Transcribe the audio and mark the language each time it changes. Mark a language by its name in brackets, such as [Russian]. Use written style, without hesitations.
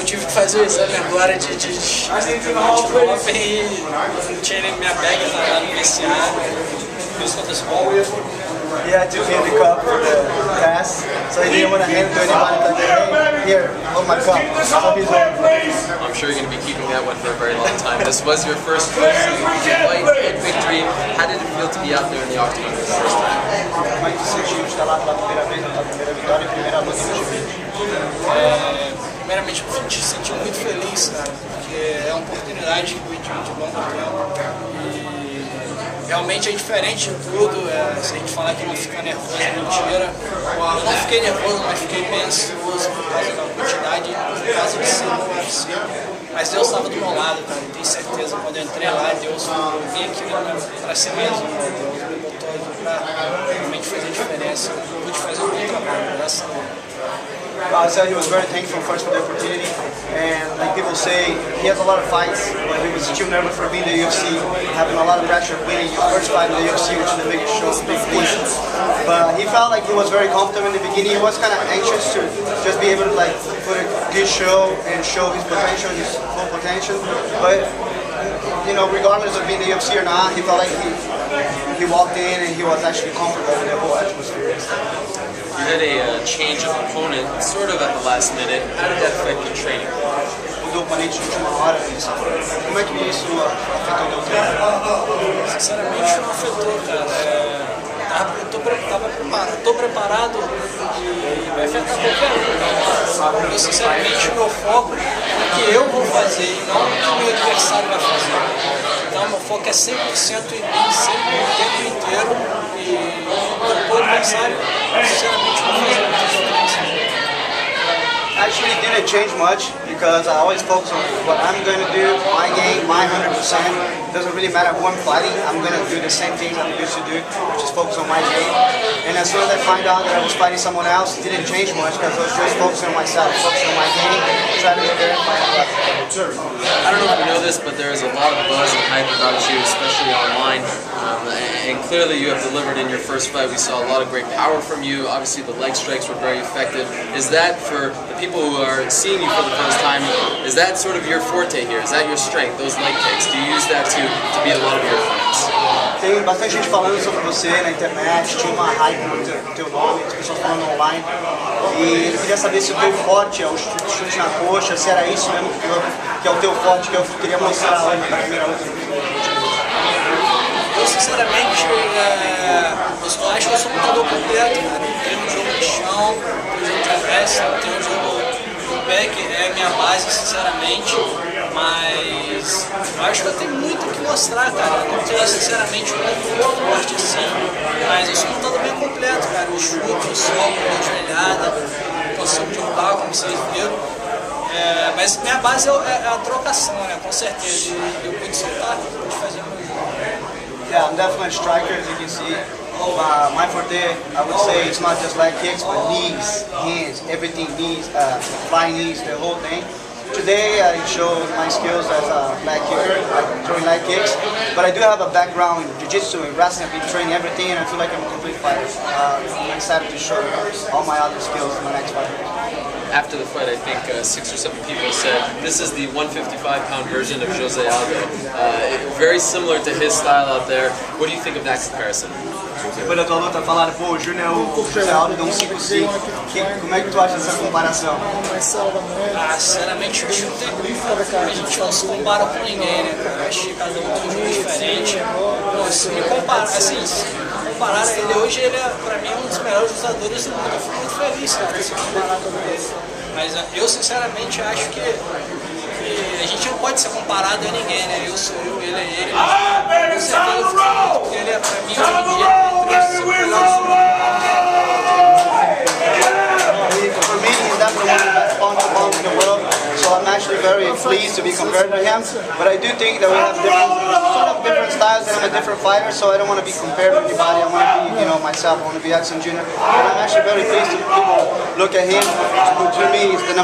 [Portuguese] fazer o exame agora de ontem e não tinha nem minha bag lá no vestiário. Isso aconteceu. [English] He had to clean the cup for the pass, so he didn't want to hand it to anybody. Like, hey, here, hold my cup. So he's like, I'm sure you're going to be keeping that one for a very long time. This was your first fight and victory. How did it feel to be out there in the octagon for the first time? [Portuguese] como é que se sentiu estar lá pela primeira vez, na primeira vitória e primeira luta no G20? Primeiramente, eu me senti muito feliz, cara, porque é uma oportunidade que eu tive de longo tempo. Realmente é diferente de tudo, se a gente falar que não fica nervoso é mentira. Eu não fiquei nervoso, mas fiquei bem ansioso por causa da quantidade, por causa de ser no UFC. Mas Deus estava do meu lado, cara, eu tenho certeza. Quando eu entrei lá, Deus, eu vim aqui para ser mesmo, Deus me botou aqui para realmente fazer diferença. Eu pude fazer um bom trabalho, graças a Deus. [English] I said he was very thankful first for the opportunity, and like people say, he has a lot of fights, but he was still nervous for being in the UFC, having a lot of pressure, winning your first fight in the UFC, which is the biggest show, big thing. But he felt like he was very comfortable in the beginning. He was kind of anxious to just be able to like put a good show and show his potential, his full potential. But you know, regardless of being in the UFC or not, he felt like he walked in and he was actually comfortable with the whole atmosphere. You had a change of opponent sort of at the last minute. How did that affect your training? [Portuguese] Mudou o oponente de última hora. Como é que isso afetou o teu treino? Sinceramente não afetou, cara. Estou preparado e vai afetar qualquer um. Eu sinceramente meu foco é o que eu vou fazer e não o que o meu adversário vai fazer. Então meu foco é 100% em mim, sempre o tempo inteiro. E o adversário, sinceramente, não faz muita diferença. [English] Actually didn't change much because I always focus on what I'm going to do, my game, my 100%. It doesn't really matter who I'm fighting, I'm going to do the same things I used to do, which is focus on my game. And as soon as I find out that I was fighting someone else, it didn't change much because I was just focusing on myself, focusing on my game, trying to get there and find out. I don't know if you know this, but there is a lot of buzz and hype about you, especially online. And clearly you have delivered in your first fight. We saw a lot of great power from you. Obviously the leg strikes were very effective. Is that, for the people who are seeing you for the first time, is that sort of your forte here? Is that your strength, those leg kicks? Do you use that to beat a lot of your opponents? [Portuguese] Tem bastante gente falando sobre você na internet, tinha uma hype no teu nome, as pessoas falando online. E eu queria saber se o teu forte é o chute na coxa, se era isso mesmo que é o teu forte, que eu queria mostrar hoje na primeira luta. Eu sinceramente, eu acho que eu sou um lutador completo, cara. Eu tenho um jogo de chão, tenho um jogo de travessa, tenho um jogo do pé, que é a minha base, sinceramente. Mas eu acho que eu tenho muito o que mostrar, cara. Eu não tenho, sinceramente, um muito forte assim, mas eu sou um lutador bem completo, cara. Eu chuto, eu solto, eu dou joelhada, consigo derrubar, como vocês viram. Mas minha base é a trocação, né? Com certeza. Eu pude soltar, pude fazer o meu jogo. [English] Yeah, I'm definitely a striker, as you can see. My forte, I would say, it's not just leg kicks, but knees, hands, everything, knees, flying knees, the whole thing. Today I showed my skills as a leg kicker, throwing leg kicks, but I do have a background in jiu-jitsu and wrestling. I've been training everything, and I feel like I'm a complete fighter. I'm excited to show all my other skills in my next fight. After the fight, I think 6 or 7 people said this is the 155-pound version of Jose Aldo. Very similar to his style out there. What do you think of that comparison? [Portuguese] Depois da tua luta falaram, pô, o Júnior é o José Aldo de 155. Como é que tu acha dessa comparação? Sinceramente, a gente não se compara com ninguém, né, cara? Acho que cada um tem um jogo diferente. Se me comparar, assim, se comparar a ele hoje, ele é, pra mim, um dos melhores lutadores do mundo. Eu fico muito feliz, cara, se comparar com ele. Mas eu, sinceramente, acho que a gente não pode ser comparado a ninguém, né? Eu sou eu, ele é ele. Com certeza eu fico muito, porque ele é, pra mim, hoje em dia, entre os 5 melhores do mundo. [English] For me, he's definitely one of the best pound-for-pound in the world, so I'm actually very pleased to be compared to him. But I do think that we have different styles, and I'm a different fighter, so I don't want to be compared to anybody. I want to be, myself. I want to be Edson Jr. And I'm actually very pleased to people look at him. To me, he's the #1.